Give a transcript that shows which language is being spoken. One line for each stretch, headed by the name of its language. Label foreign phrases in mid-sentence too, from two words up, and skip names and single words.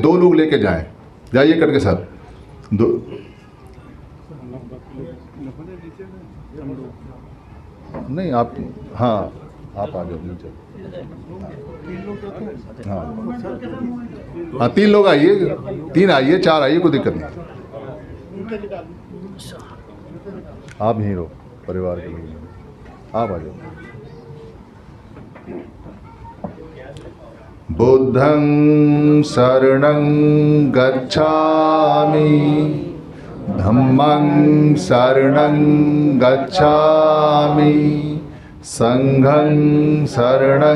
Hindi: 2 लोग लेके जाएँ। जाइए करके सर। 2 नहीं आप, हाँ आप आ जाओ नीचे। हाँ हाँ 3 लोग आइए, 3 आइए, 4 आइए, कोई दिक्कत नहीं। आप यहीं रहो, परिवार के लोग आप आ जाओ।
Pali: बुद्धं शरणं गच्छामि, धम्मं शरणं गच्छामि, संघं शरणं